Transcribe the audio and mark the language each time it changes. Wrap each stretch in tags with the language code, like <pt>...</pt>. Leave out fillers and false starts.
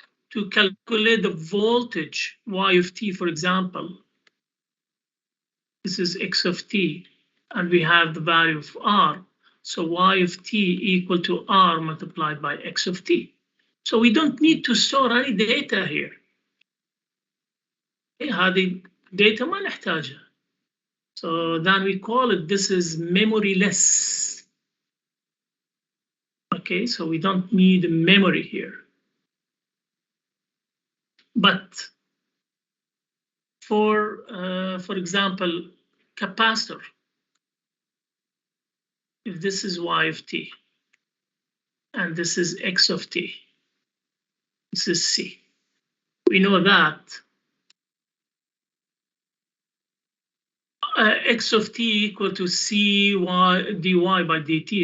<en>To calculate the voltage y of t, for example, this is x of t, and we have the value of r. So y of t equal to r multiplied by x of t. So we don't need to store any data here.</en> <ar>هذه data ما نحتاجها.</ar> <en>So then we call it, this is memoryless. Okay, so we don't need memory here. But for example, capacitor, if this is y of t and this is x of t, this is c, we know that x of t equal to c y dy by dt.</en>